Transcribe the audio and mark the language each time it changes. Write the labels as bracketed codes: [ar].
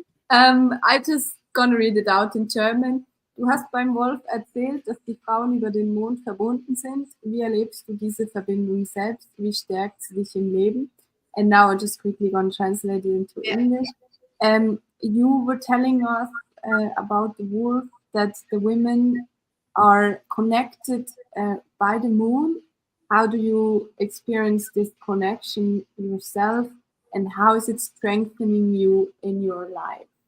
[en] I just gonna read it out in German. [de] Du hast beim Wolf erzählt, dass die Frauen über den Mond verbunden sind. Wie erlebst du diese Verbindung selbst? Wie stärkt sie dich im Leben? [en] And now I just quickly gonna translate it into English. You were telling us about the wolf, that the women are connected by the moon. How do you experience this connection yourself, and how is it strengthening you in your life?